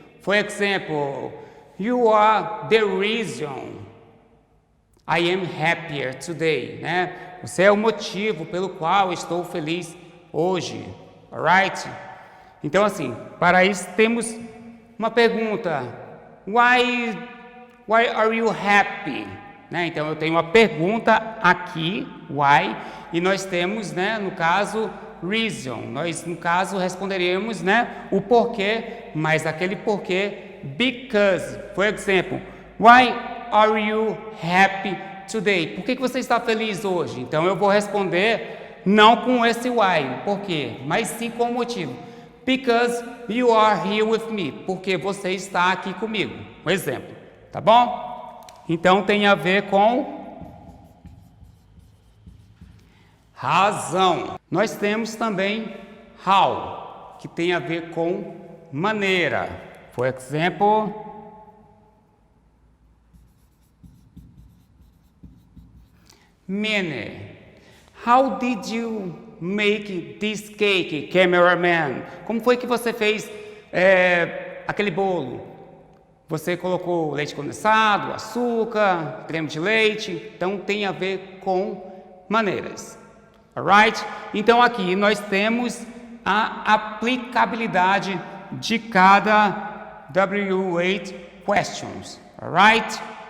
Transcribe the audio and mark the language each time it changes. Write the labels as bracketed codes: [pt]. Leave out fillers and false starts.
[en] For example, you are the reason I am happier today, né? [pt] Você é o motivo pelo qual estou feliz hoje, alright? Então, assim, para isso temos uma pergunta. [en] Why are you happy? Né? [pt] Então, eu tenho uma pergunta aqui, why, e nós temos, né, no caso, reason. Nós, no caso, responderemos, né, o porquê, mas aquele porquê, because. Por exemplo, [en] why are you happy today? [pt] Por que você está feliz hoje? Então, eu vou responder não com esse why, por quê, mas sim com o motivo. [en] Because you are here with me. [pt] Porque você está aqui comigo. Um exemplo, tá bom? Então, tem a ver com razão. Nós temos também how, que tem a ver com maneira. Por exemplo, many. [en] How did you make this cake, cameraman? [pt] Como foi que você fez aquele bolo? Você colocou leite condensado, açúcar, creme de leite. Então, tem a ver com maneiras. Alright? Então, aqui nós temos a aplicabilidade de cada W8 questions. Alright?